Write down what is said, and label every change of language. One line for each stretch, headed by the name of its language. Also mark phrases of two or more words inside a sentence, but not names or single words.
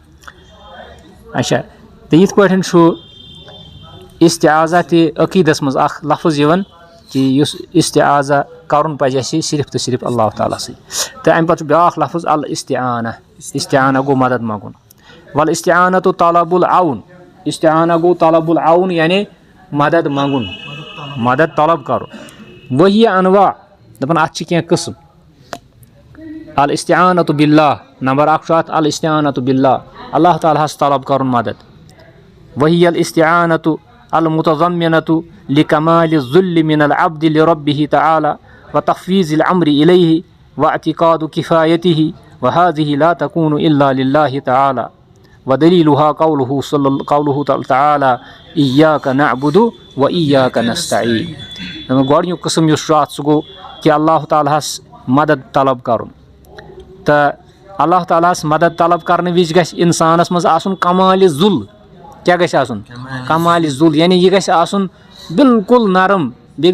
Kashmiri: اچھا تہٕ یِتھ پٲٹھۍ چھُ اِستعاذہ تہِ عقیٖدس منٛز اکھ لفظ یِوان کہِ یُس اِستعاذہ کرُن پزِ اَسہِ صرف تہٕ صرف اللہ تعالیٰ سٕے تہٕ امہِ پتہٕ چھُ بیاکھ لفظ الاستعانہ استعانہ گوٚو مدد منٛگُن
Arabic: والاستعانۃ طلب العون
Kashmiri: استعانہ گوٚو
Arabic: طلب العون
Kashmiri: یعنی مدد منٛگُن مدد طلب کرُن
Arabic: وہی انواع
Kashmiri: دپان اتھ چھِ کینٛہہ قٕسم
Arabic: الاستعانۃ باللہ
Kashmiri: نمبر اکھ چھُ اتھ
Arabic: الاستعانۃ باللہ
Kashmiri: اللہ تعالیٰ ہس طلب کرُن مدد
Arabic: وہی الاستعانۃ المتضمنۃ لکمال الذل من العبد لربہ تعالیٰ وتفویض الامر الیہ واعتقاد کفایتہ وہذہ لا تکون الا للہ تعالیٰ ودلیلها قولہ تعالیٰ ایاک نعبد وایاک نستعین
Kashmiri: گۄڈنیُک قٕسم یُس چھُ اتھ سُہ گوٚو کہِ اللہ تعالیٰ ہس مدد طلب کرُن تہٕ اللہ تعالیٰ ہس مدد طلب کرنہٕ وِزِ گژھِ انسانس منٛز آسُن کمالِ ذُل کیٛاہ گژھِ آسُن کمالِ ذُل یعنی یہِ گژھِ آسُن بالکُل نرم بیٚیہِ